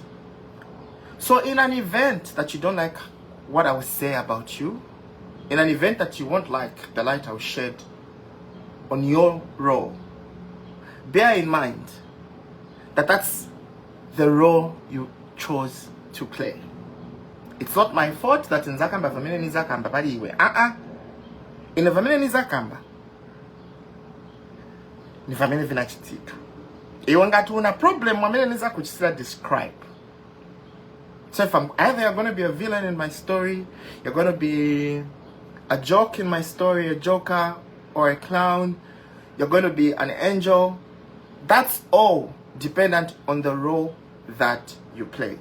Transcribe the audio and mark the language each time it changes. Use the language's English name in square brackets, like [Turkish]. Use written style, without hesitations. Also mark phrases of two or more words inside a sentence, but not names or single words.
[English] So in an event that you don't like what I will say about you, in an event that you won't like the light I will shed on your role, bear in mind that that's the role you chose to play. It's not my fault that in Zakamba [Nyanja] vamene ni Zakamba bali iwe. [English] In the [Nyanja] vamene ni Zakamba ni vamene vinachitika. Iwe ngati una problem wamene niza kuchisira describe. [English] So if I'm either you're going to be a villain in my story, you're going to be a joke in my story, a joker or a clown, you're going to be an angel, that's all dependent on the role that you played.